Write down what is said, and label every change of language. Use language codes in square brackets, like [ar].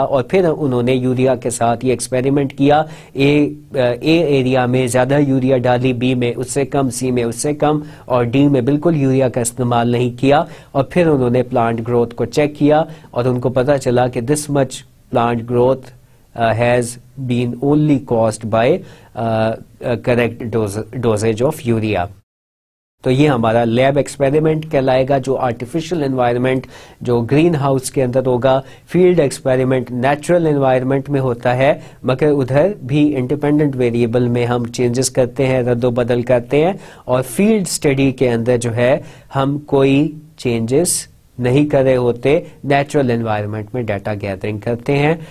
[ur] اور پھر انہوں نے یوریا کے ساتھ یہ ایکسپیریمنٹ کیا. اے ایریا میں زیادہ یوریا ڈالی، بی میں اس سے کم، سی میں اس سے کم، اور ڈی میں بالکل یوریا کا استعمال نہیں کیا. اور پھر انہوں نے پلانٹ گروتھ کو چیک کیا، اور ان کو پتہ چلا کہ [en] This much plant growth has been only caused by correct dosage of urea. [ur] تو یہ ہمارا لیب ایکسپیریمنٹ کہلائے گا جو آرٹیفیشل انوائرمنٹ جو گرین ہاؤس کے اندر ہوگا. فیلڈ ایکسپیریمنٹ نیچرل انوائرمنٹ میں ہوتا ہے مگر ادھر بھی انڈیپینڈنٹ ویریبل میں ہم چینجز کرتے ہیں, رد و بدل کرتے ہیں, اور فیلڈ اسٹڈی کے اندر جو ہے ہم کوئی چینجز نہیں کر رہے ہوتے, نیچرل انوائرمنٹ میں ڈیٹا گیدرنگ کرتے ہیں.